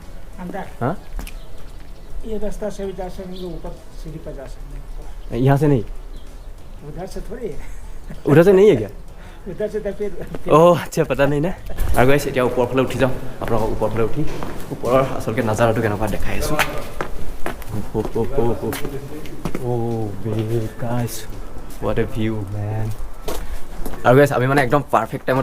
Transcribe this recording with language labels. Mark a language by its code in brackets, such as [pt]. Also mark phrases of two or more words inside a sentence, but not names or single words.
[hi] अंदर हाँ ये रास्ता से भी जा सकेंगे ऊपर सीढ़ी पर जा सकते हैं यहाँ से नहीं उधर से थोड़ी है उधर से नहीं है क्या उधर से तो फिर [as] অঁ আচ্ছা পতা নাই না আৰু গাইছ এতিয়া ওপৰৰ ফালে উঠি যাওঁ আপোনালোকক ওপৰৰ ফালে উঠি ওপৰৰ আচলতে নাজাৰাটো কেনেকুৱা দেখাই আছোঁ গাইছ [en] what a view man [as] আৰু গাইছ আমি মানে একদম পাৰফেক্ট টাইমত